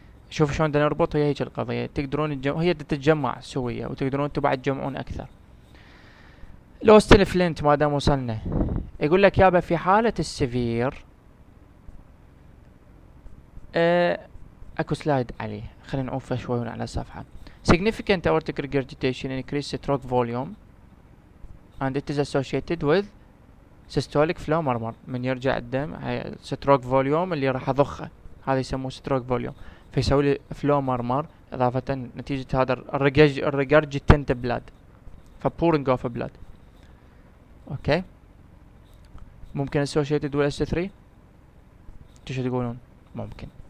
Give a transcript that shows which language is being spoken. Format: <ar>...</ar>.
<ar>شوف شلون بدنا نربط هي هيك القضية، تقدرون هي تتجمع سوية وتقدرون انتم بعد تجمعون اكثر. الاوستن فلينت ما دام وصلنا يقول لك يابا في حالة السيفير اكو سلايد عليه، خلينا نعوفه شوي على الصفحة.</ar> <en>significant aortic regurgitation increase stroke volume and it is associated with systolic flow murmur.</en> <ar>من يرجع الدم هاي stroke volume اللي راح اضخه هذا يسموه stroke volume، فيسوي لي flow murmur اضافة نتيجة هذا</ar> <en>regurgitant blood pouring of blood.</en> <ar>اوكي ممكن</ar> <en>associated with S3</en> <ar>شو تقولون؟ ممكن.</ar>